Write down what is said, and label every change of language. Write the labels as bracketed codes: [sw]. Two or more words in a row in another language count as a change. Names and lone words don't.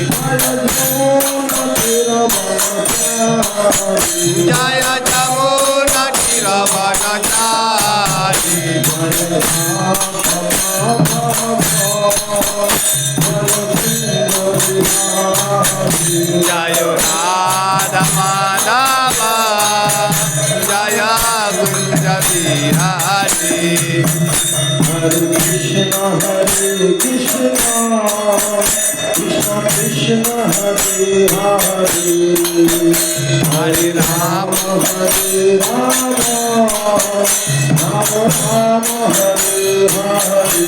[bn] জয় যমুনাটি রমণচারী জয় রাধা মাধব জয় কুঞ্জ বিহারী [sa] Hare Krishna Krishna Krishna Hare Hare Hare Rama Hare Rama Rama Rama Hare Hare